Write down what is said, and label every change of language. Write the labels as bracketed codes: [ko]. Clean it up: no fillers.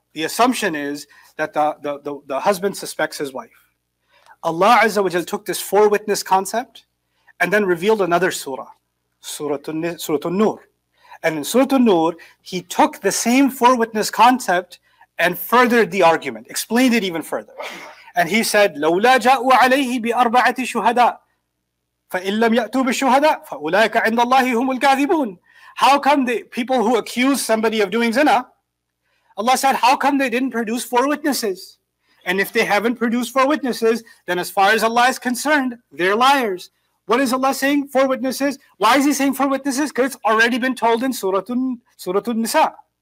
[en] The assumption is that the husband suspects his wife. Allah Azza wa Jal took this 4 witness concept and then revealed another surah, Surah An-Nur. And in Surah An-Nur, he took the same 4 witness concept and furthered the argument, explained it even further. [ar] And he said, لَوْلَا جَاءُوا عَلَيْهِ بِأَرْبَعَةِ شُهَدَاء فَإِن لَمْ يَأْتُوا بِالشُّهَدَاء فَأُولَٰئِكَ عِنْدَ اللَّهِ هُمُ الْكَاذِبُونَ. [en] How come the people who accuse somebody of doing zina, Allah said, how come they didn't produce 4 witnesses? And if they haven't produced 4 witnesses, then as far as Allah is concerned, they're liars. What is Allah saying? 4 witnesses. Why is He saying 4 witnesses? Because it's already been told in Surah An-Nisa.